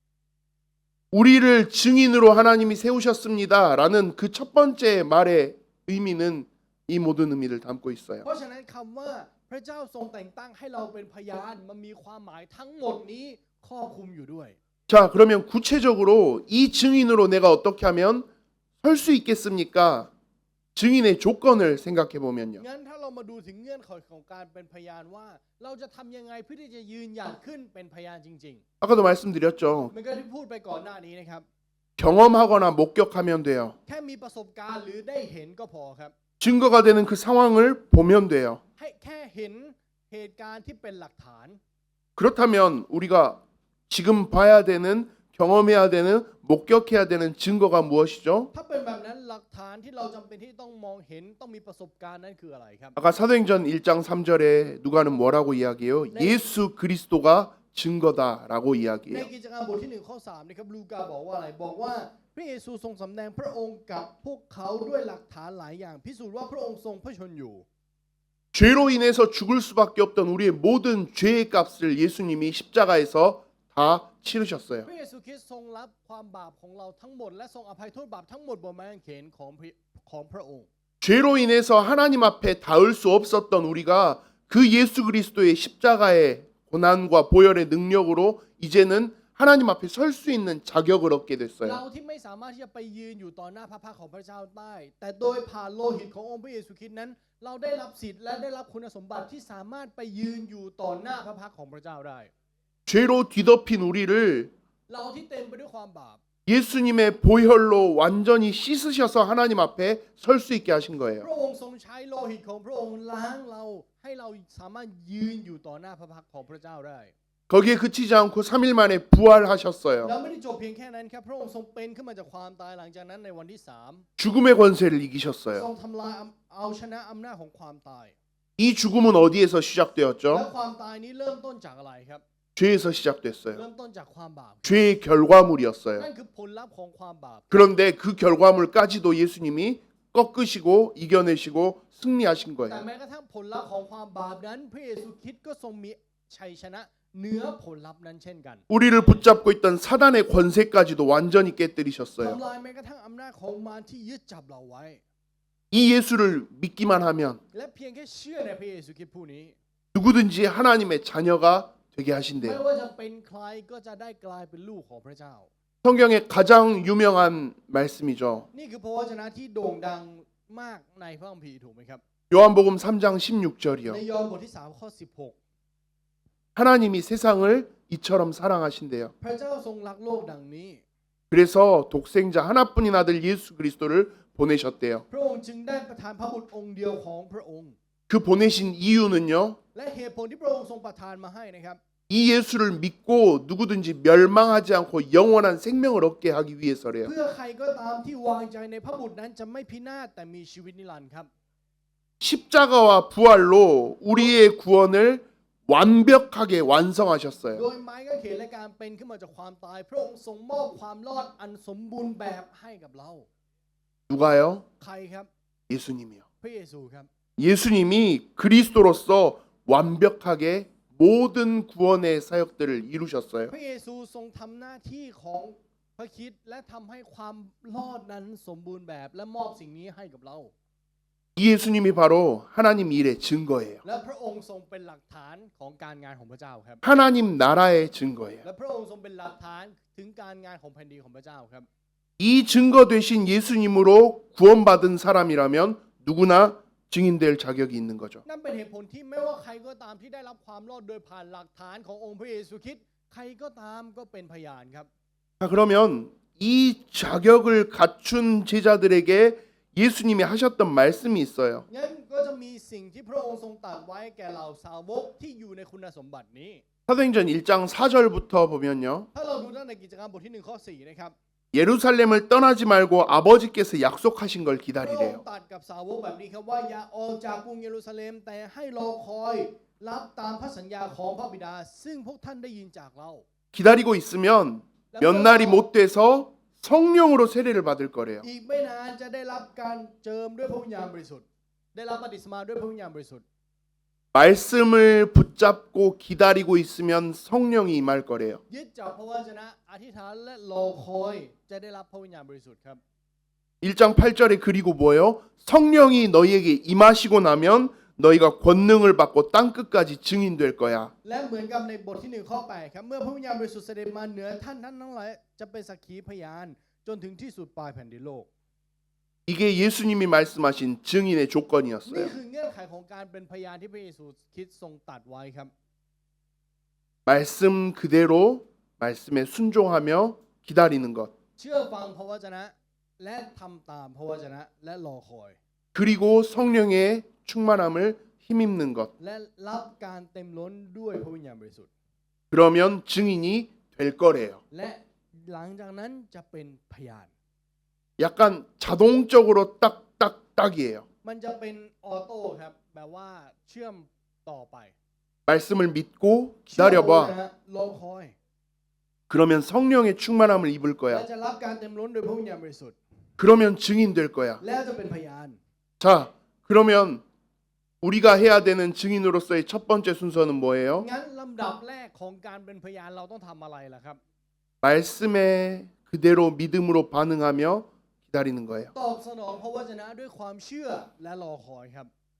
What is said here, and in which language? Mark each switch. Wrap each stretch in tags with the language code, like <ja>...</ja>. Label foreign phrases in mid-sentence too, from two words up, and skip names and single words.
<ko>우리를 증인으로 하나님이 세우셨습니다라는 그 첫 번째 말의 의미는 이 모든 의미를 담고 있어요.</ko> <th>เพราะฉะนั้นคำว่าพระเจ้าทรงแต่งตั้งให้เราเป็นพยานมันมีความหมายทั้งหมดนี้ครอบคลุมอยู่ด้วย</th> <ko>자, 그러면 구체적으로 이 증인으로 내가 어떻게 하면 설 수 있겠습니까? 증인의 조건을 생각해 보면요.</ko> <th>งั้นถ้าเรามาดูถึงเงื่อนไขของการเป็นพยานว่า เราจะทำยังไงเพื่อที่จะยืนหยัดขึ้นเป็นพยานจริง</th> <ko>아까도 말씀드렸죠.</ko> <th>ๆเหมือนกับที่พูดไปก่อนหน้านี้นะครับ</th> <ko>경험하거나 목격하면 돼요.</ko> <th>แค่มีประสบการณ์หรือได้เห็นก็พอครับ</th> <ko>증거가 되는 그 상황을 보면 돼요.</ko> <th>ให้แค่เห็นเหตุการณ์ที่เป็นหลักฐาน</th> <ko>그렇다면 우리가 지금 봐야 되는 경험해야 되는 목격해야 되는 증거가 무엇이죠?</ko> <th>ถ้าเป็นแบบนั้นหลักฐานที่เราจำเป็นที่ต้องมองเห็นต้องมีประสบการณ์นั่นคืออะไรครับ</th> <ko>아까 사도행전 1장 3절에 누가는 뭐라고 이야기해요? 예수 그리스도가 증거다라고</ko> <th>ใน</th> <ko>이야기해요.</ko> <th>กิจการบทที่1ข้อ3นะครับลูกาบอกว่าอะไรบอกว่าพระเยซูทรงสำแดงพระองค์กับพวกเขาด้วยหลักฐานหลายอย่างพิสูจน์ว่าพระองค์ทรงพระชนอยู่</th> <ko>죄로 인해서 죽을 수밖에 없던 우리의 모든 죄의 값을 예수님이 십자가에서 다 치르셨어요.</ko> <th>พระเยซูคริสต์ทรงรับความบาปของเราทั้งหมดและทรงอภัยโทษบาปทั้งหมดบนไม้กางเขนของพระองค์</th> <ko>죄로 인해서 하나님 앞에 닿을 수 없었던 우리가 그 예수 그리스도의 십자가의 고난과 보혈의 능력으로 이제는 하나님 앞에 설 수 있는 자격을 얻게</ko> <th>เรา</th> <ko>됐어요.</ko> <th>ที่ไม่สามารถที่จะไปยืนอยู่ต่อหน้าพระพักตร์ของพระเจ้าได้แต่โดยผ่านโลหิตขององค์พระเยซูคริสต์นั้น เราได้รับสิทธิ์และได้รับคุณสมบัติที่สามารถไปยืนอยู่ต่อหน้าพระพักตร์ของพระเจ้าได้</th> <ko>죄로 뒤덮인 우리를</ko> <th>เราที่เต็มไปด้วยความบาป</th> <ko>예수님의 보혈로 완전히 씻으셔서 하나님 앞에 설 수 있게 하신</ko> <th>พ</th> <ko>거예요.</ko> <th>ระองค์ทรงใช้โลหิตของพระองค์ล้างเราให้เราสามารถยืนอยู่ต่อหน้าพระพักตร์ของพระเจ้าได้</th> <ko>거기에 그치지 않고 3일 만에 부활하셨어요.</ko> <th>แล้วไม่ได้จบเพียงแค่นั้นครับพระองค์ทรงเป็นขึ้นมาจากความตายหลังจากนั้นในวันที่3</th> <ko>죽음의 권세를</ko> <th>ทรง</th> <ko>이기셨어요.</ko> <th>ทำลายเอาชนะอำนาจของความตาย</th> <ko>이 죽음은 어디에서</ko> <th>และ</th> <ko>시작되었죠?</ko> <th>ความตายนี้เริ่มต้นจากอะไรครับ</th> <ko>죄에서</ko> <th>เริ่</th> <ko>시작됐어요.</ko> <th>มต้นจากความบาป</th> <ko>죄의 결과물이었어요.</ko> <th>นั่นคือผลลัพธ์ของความบาป</th> <ko>그런데 그 결과물까지도 예수님이 꺾으시고 이겨내시고 승리하신</ko> <th>แต่</th> <ko>거예요.</ko> <th>แม้กระทั่งผลลัพธ์ของความบาปนั้นพระเยซูคริสต์ก็ทรงมีชัยชนะเหนือผลลัพธ์นั้นเช่นกัน</th> <ko>우리를 붙잡고 있던 사단의 권세까지도 완전히 깨뜨리셨어요.</ko> <th>ทำลายแม้กระทั่งอำนาจของมารที่ยึดจับเราไว้</th> <ko>이 예수를 믿기만 하면</ko> <th>และเพียงแค่เชื่อในพระเยซูคริสต์ผู้นี้</th> <ko>누구든지 하나님의 자녀가 되게</ko> <th>ไม่</th> <ko>하신대요.</ko> <th>ว่าจะเป็นใครก็จะได้กลายเป็นลูกของพระเจ้า</th> <ko>성경의 가장 유명한 말씀이죠.</ko> <th>นี่คือพระวจนะที่โด่งดังมากในพระคัมภีร์ถูกไหมครับ</th> <ko>요한복음 3장</ko> <th>ใน</th> <ko>16절이요.</ko> <th>ยอห์นบทที่3ข้อ16</th> <ko>하나님이 세상을 이처럼 사랑하신대요.</ko> <th>พระเจ้าทรงรักโลกดังนี้</th> <ko>그래서 독생자 하나뿐인 아들 예수 그리스도를 보내셨대요.</ko> <th>พระองค์จึงได้ประทานพระบุตรองค์เดียวของพระองค์</th> <ko>그 보내신 이유는요.</ko> <th>และเหตุผลที่พระองค์ทรงประทานมาให้นะครับ</th> <ko>이 예수를 믿고 누구든지 멸망하지 않고 영원한 생명을 얻게 하기 위해서래요.</ko> <th>เพื่อใครก็ตามที่วางใจในพระบุตรนั้นจะไม่พินาศแต่มีชีวิตนิรันดร์ครับ</th> <ko>십자가와 부활로 우리의 구원을 완벽하게 완성하셨어요.</ko> <th>โดยไม้กางเขนและการเป็นขึ้นมาจากความตาย พระองค์ทรงมอบความรอดอันสมบูรณ์แบบให้กับเรา</th> <ko>누가요?</ko> <th>ใครครับ</th> <ko>예수님이요.</ko> <th>พระเยซูครับ</th> <ko>예수님이 그리스도로서 완벽하게 모든 구원의 사역들을 이루셨어요.</ko> <th>พระเยซูทรงทำหน้าที่ของพระคริสต์และทำให้ความรอดนั้นสมบูรณ์แบบและมอบสิ่งนี้ให้กับเรา</th> <ko>이 예수님이 바로 하나님 일의 증거예요.</ko> <th>และพระองค์ทรงเป็นหลักฐานของการงานของพระเจ้าครับ</th> <ko>하나님 나라의 증거예요.</ko> <th>และพระองค์ทรงเป็นหลักฐานถึงการงานของแผ่นดินของพระเจ้าครับ</th> <ko>이 증거 되신 예수님으로 구원받은 사람이라면 누구나 증인될 자격이 있는 거죠.</ko> <th>นั่นเป็นเหตุผลที่ไม่ว่าใครก็ตามที่ได้รับความรอดโดยผ่านหลักฐานขององค์พระเยซูคริสต์ใครก็ตามก็เป็นพยานครับ</th> <ko>자, 그러면 이 자격을 갖춘 제자들에게 예수님이 하셨던 말씀이 있어요.</ko> <th>งั้นก็จะมีสิ่งที่พระองค์ทรงตรัสไว้แก่เหล่าสาวกที่อยู่ในคุณสมบัตินี้</th> <ko>사도행전 1장 4절부터 보면요.</ko> <th>ถ้าเราดูตั้งแต่กิจการบทที่1ข้อ4นะครับ</th> <ko>예루살렘을 떠나지 말고 아버지께서 약속하신 걸</ko> <th>พระองค์</th> <ko>기다리래요.</ko> <th>ตรัสกับสาวกแบบนี้ครับว่าอย่าออกจากกรุงเยรูซาเล็มแต่ให้รอคอยรับตามพระสัญญาของพระบิดา ซึ่งพวกท่านได้ยินจากเรา</th> <ko>기다리고 있으면 몇 날이 못 돼서 성령으로 세례를 받을 거래요.</ko> <th>อีกไม่นานจะได้รับการเจิมด้วยพระวิญญาณบริสุทธิ์ได้รับบัพติศมาด้วยพระวิญญาณบริสุทธิ์</th> <ko>말씀을 붙잡고 기다리고 있으면 성령이 임할 거래요.</ko> <th>ยึดจับพระวจนะอธิษฐานและรอคอยจะได้รับพระวิญญาณบริสุทธิ์ครับ</th> <ko>1장 8절에 그리고 뭐예요? 성령이 너희에게 임하시고 나면 너희가 권능을 받고 땅 끝까지 증인될 거야.</ko> <th>และเหมือนกับในบทที่1ข้อ8ครับเมื่อพระวิญญาณบริสุทธิ์เสด็จมาเหนือท่านทั้งหลายจะเป็นสักขีพยานจนถึงที่สุดปลายแผ่นดินโลก</th> <ko>이게 예수님이 말씀하신 증인의</ko> <th>นี่</th> <ko>조건이었어요.</ko> <th>คือเงื่อนไขของการเป็นพยานที่พระเยซูคริสต์ทรงตรัสไว้ครับ</th> <ko>말씀 그대로 말씀에 순종하며 기다리는 것.</ko> <th>เชื่อฟังพระวจนะและทำตามพระวจนะและรอคอย</th> <ko>그리고 성령의 충만함을 힘입는 것.</ko> <th>และรับการเต็มล้นด้วยพระวิญญาณบริสุทธิ์</th> <ko>그러면 증인이 될 거래요.</ko> <th>และหลังจากนั้นจะเป็นพยาน</th> <ko>약간 자동적으로 딱딱딱이에요.</ko> <th>มันจะเป็นออโต้ครับแบบว่าเชื่อมต่อไป</th> <ko>말씀을 믿고</ko> <th>เชื่อพระวจ</th> <ko>기다려봐.</ko> <th>นะรอคอย</th> <ko>그러면 성령의 충만함을 입을</ko> <th>และ</th> <ko>거야.</ko> <th>จะรับการเต็มล้นโดยพระวิญญาณบริสุทธิ์</th> <ko>그러면 증인 될 거야.</ko> <th>และจะเป็นพยาน</th> <ko>자, 그러면 우리가 해야 되는 증인으로서의 첫 번째 순서는 뭐예요?</ko> <th>งั้นลำดับแรกของการเป็นพยานเราต้องทำอะไรล่ะครับ</th> <ko>말씀에 그대로 믿음으로 반응하며 기다리는 거예요.</ko> <th>ตอบสนองพระวจนะด้วยความเชื่อและรอคอยครับ</th>